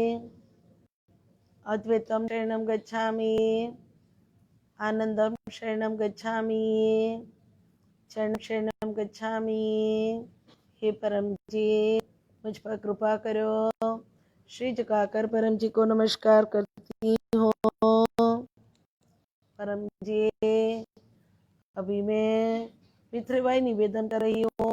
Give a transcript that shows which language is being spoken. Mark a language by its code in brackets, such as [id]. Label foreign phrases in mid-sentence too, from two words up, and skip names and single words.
[pi] अद्वैतं शरणं गच्छामि, आनंदं शरणं गच्छामि, शरणं गच्छामि। [hi] हे परम जी मुझ पर कृपा करो। श्री झुकाकर परम जी को नमस्कार करती हूँ। परम जी अभी मैं पी3Y निवेदन कर रही हूँ।